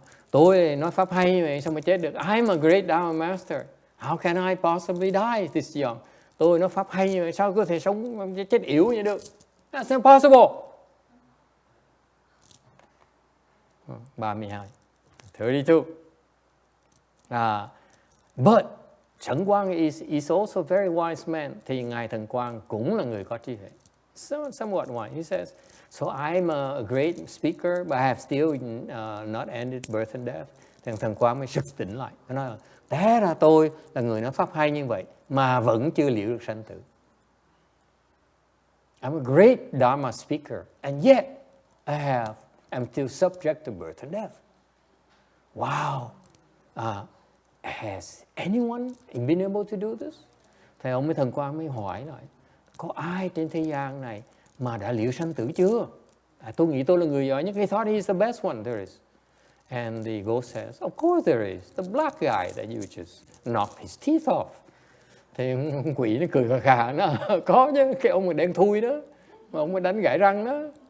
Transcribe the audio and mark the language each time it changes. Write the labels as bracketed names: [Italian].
[Vietnamese] Tôi nói pháp hay vậy sao mà chết được? [English] I'm a great Dharma master. How can I possibly die this young? [Vietnamese] Tôi nói pháp hay như vậy sao có thể sống chết yếu như được? [English] That's impossible. 32. 32. But Shen Guang is also a very wise man. [Vietnamese] Thì Ngài Thần Quang cũng là người có trí huệ. [English] Somewhat wise. He says, so I'm a great speaker, but I have still not ended birth and death. [Vietnamese] Thì Thần Quang mới sực tỉnh lại. Nó nói là, té ra tôi là người nói pháp hay như vậy, mà vẫn chưa liễu được sanh tử. [English] I'm a great Dharma speaker, and yet I'm still subject to birth and death. Wow. Has anyone been able to do this? [Vietnamese] Thì ông Thần Quang mới hỏi lại, có ai trên thế gian này mà đã liễu sanh tử chưa? Tôi nghĩ tôi là người giỏi nhất. [English] He thought he's the best one there is. And the ghost says, of course there is. The black guy that you just knocked his teeth off. [Vietnamese] Thì ông quỷ nó cười khà khà, nó có chứ, cái ông mà đen thui đó, mà ông mới đánh gãy răng đó.